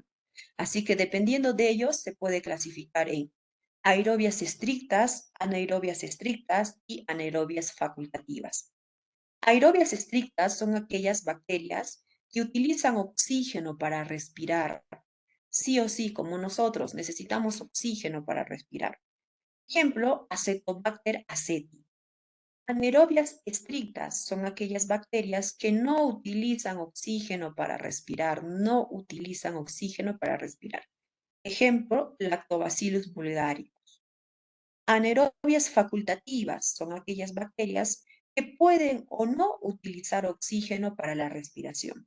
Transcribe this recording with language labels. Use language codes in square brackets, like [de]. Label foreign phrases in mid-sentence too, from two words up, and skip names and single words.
[es] Así que dependiendo de ellos, se puede clasificar en aerobias estrictas y anaerobias facultativas. Aerobias estrictas son aquellas bacterias que utilizan oxígeno para respirar. Sí o sí, como nosotros, necesitamos oxígeno para respirar. Ejemplo, Acetobacter aceti. Anaerobias estrictas son aquellas bacterias que no utilizan oxígeno para respirar, no utilizan oxígeno para respirar. Ejemplo, Lactobacillus bulgari. Anaerobias facultativas son aquellas bacterias que pueden o no utilizar oxígeno para la respiración.